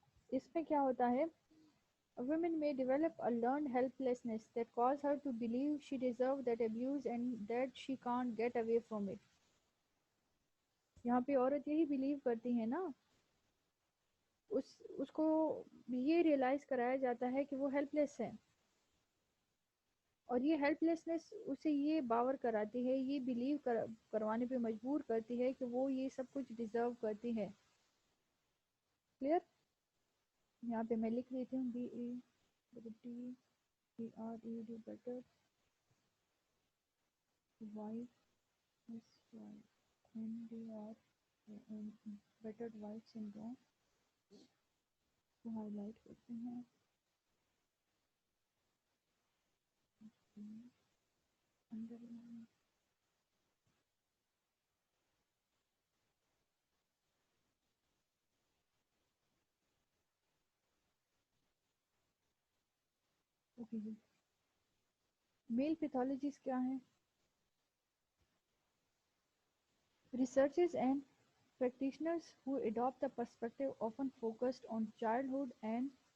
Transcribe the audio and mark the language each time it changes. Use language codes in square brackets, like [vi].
[ur] اس میں کیا ہوتا ہے؟ [en] Women may develop a learned helplessness that cause her to believe she deserves that abuse and that she can't get away from it. [ur] یہاں پہ عورت یہی بلیو کرتی ہے نا، اس کو یہ ریئلائز کرایا جاتا ہے کہ وہ ہیلپ لیس ہے، اور یہ ہیلپ لیسنس اسے یہ باور کراتی ہے، یہ بلیو کروانے پہ مجبور کرتی ہے کہ وہ یہ سب کچھ ڈیزرو کرتی ہے. کلیئر؟ یہاں پہ میں لکھ لیتی ہوں BETTERED better wife NDR battered wife syndrome کو ہائی لائٹ کرتے ہیں. انڈر میل پیتھولوجیز کیا ہیں؟ [en] Researchers and practitioners who adopt the perspective often focused on childhood and